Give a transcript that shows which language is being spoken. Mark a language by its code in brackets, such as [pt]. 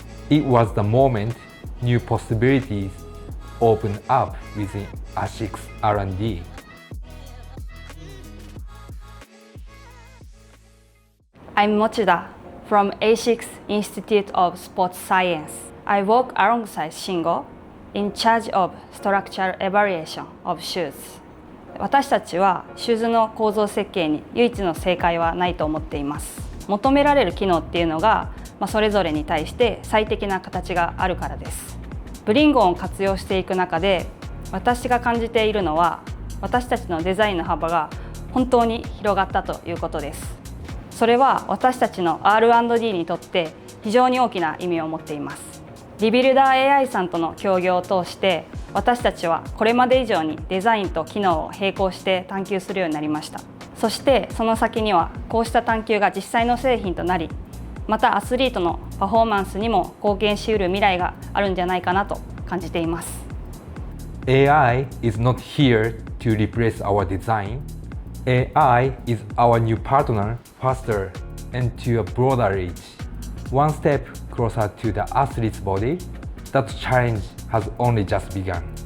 [en] It was the moment new possibilities opened up within ASICS R&D. I'm Mochida from ASICS Institute of Sports Science. I work alongside Shingo in charge of structural evaluation of shoes. [ja] 私たちはシューズの構造設計に唯一の正解はないと思っています。求められる機能っていうのが、それぞれに対して最適な形があるからです。ブリンゴンを活用していく中で、私が感じているのは、私たちのデザインの幅が本当に広がったということです。それは私たちの R&D にとって非常に大きな意味を持っています。 RebuilderAI さんとの協業を通して私たちはこれまで以上にデザインと機能を並行して探求するようになりました。そしてその先にはこうした探求が実際の製品となり、またアスリートのパフォーマンスにも貢献しうる未来があるんじゃないかなと感じています。 [en] AI is not here to replace our design. AI is our new partner faster and to a broader reach. One step closer to the athlete's body, that challenge has only just begun.